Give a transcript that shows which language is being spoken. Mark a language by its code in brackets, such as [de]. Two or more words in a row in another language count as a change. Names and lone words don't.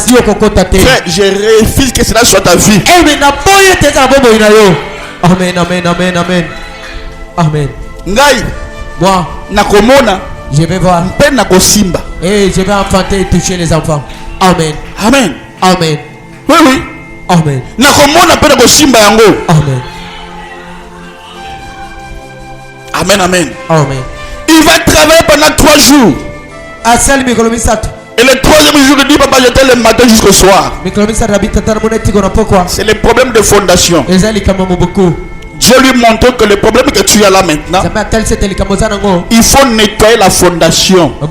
[fr] Frère, je refuse que cela soit ta vie. Amen, amen, amen, amen. Amen. [ln] Ngai, [fr] moi, [ln] nakomona, [fr] je vais voir. Et je vais enfanter et toucher les enfants. Amen. Amen. Amen. Oui, oui. Amen. [ln] Nakomona pe nakosimba yango. [fr] Amen. Amen, amen. Amen. Il va travailler pendant 3 jours. Et le 3e jour, il dit, papa, j'étais le matin jusqu'au soir. C'est le problème de fondation. Dieu lui montre que le problème que tu as là maintenant, il faut nettoyer la fondation.